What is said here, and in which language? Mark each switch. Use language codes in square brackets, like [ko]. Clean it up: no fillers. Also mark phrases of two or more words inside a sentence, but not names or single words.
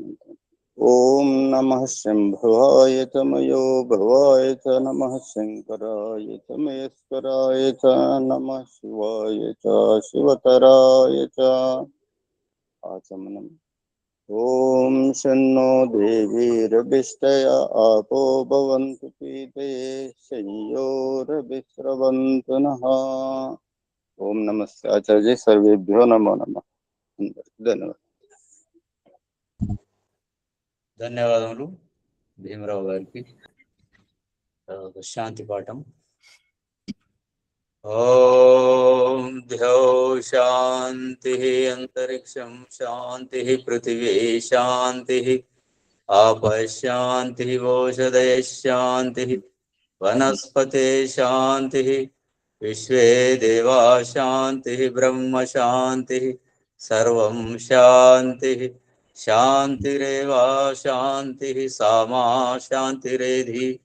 [sa] ओम नमः शंभवाय च मयो भवाय च नमः शंकराय च महेश्वराय च नमः शिवाय च शिवतराय च आचमनम्। ओम शन्नो देवीरभिष्टया आपो भवन्तु पीतये शय्योरभिस्रवन्तु नः। ओम नमस्ते आचार्य सर्वेभ्यो नमो नमः। धन्यवाद। [te] ధన్యవాదములు భీమరావు గారికి. శాంతి పాఠం. [sa] ఓం ధ్యౌ శాంతి అంతరిక్షం శాంతి పృథివీ శాంతి ఆపః శాంతి ఓషధయః శాంతి వనస్పతే శాంతి విశ్వే దేవా శాంతి బ్రహ్మ శాంతి సర్వం శాంతి శాంతిరేవా శాంతి సామా శాంతిరేధి.